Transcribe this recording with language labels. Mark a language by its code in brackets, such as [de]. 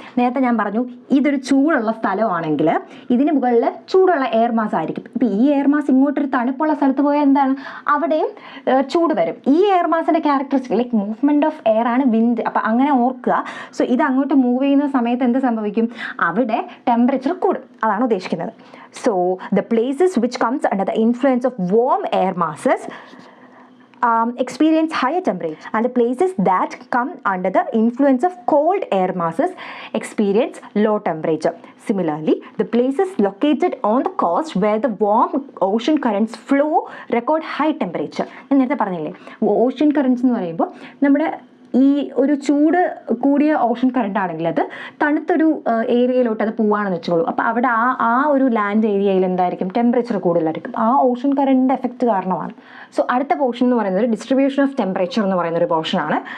[ml] നേരത്തെ ഞാൻ പറഞ്ഞു ഇതൊരു ചൂടുള്ള സ്ഥലമാണെങ്കിൽ ഇതിന് മുകളിൽ ചൂടുള്ള എയർ മാസ് ആയിരിക്കും. ഇപ്പോൾ ഈ എയർ മാസ് ഇങ്ങോട്ടൊരു തണുപ്പുള്ള സ്ഥലത്ത് പോയാൽ എന്താണ്, അവിടെയും ചൂട് വരും. ഈ air മാസിൻ്റെ characteristic like movement of air ആണ് വിൻഡ്. അപ്പോൾ അങ്ങനെ ഓർക്കുക. സോ ഇത് അങ്ങോട്ട് മൂവ് ചെയ്യുന്ന സമയത്ത് എന്ത് സംഭവിക്കും? അവിടെ ടെമ്പറേച്ചർ കൂടും, അതാണ് ഉദ്ദേശിക്കുന്നത്. [en] So the places which comes under the influence of warm air masses experience higher temperature, and the places that come under the influence of cold air masses experience low temperature. Similarly, the places located on the coast where the warm ocean currents flow record high temperature. [ml] ഞാൻ നേരത്തെ പറഞ്ഞില്ലേ, ocean currents എന്ന് പറയുമ്പോൾ നമ്മുടെ ഈ ഒരു ചൂട് കൂടിയ ഓഷൻ കറണ്ട് ആണെങ്കിൽ അത് തണുത്തൊരു ഏരിയയിലോട്ട് അത് പോവുകയാണെന്ന് വെച്ചോളൂ. അപ്പോൾ അവിടെ ആ ഒരു ലാൻഡ് ഏരിയയിൽ എന്തായിരിക്കും, ടെമ്പറേച്ചർ കൂടുതലായിരിക്കും. ആ ഓഷൻ കറണ്ടിൻ്റെ എഫക്റ്റ് കാരണമാണ്. സോ അടുത്ത പോർഷൻ എന്ന് പറയുന്നത് ഡിസ്ട്രിബ്യൂഷൻ ഓഫ് ടെമ്പറേച്ചർ എന്ന് പറയുന്നൊരു പോർഷനാണ്.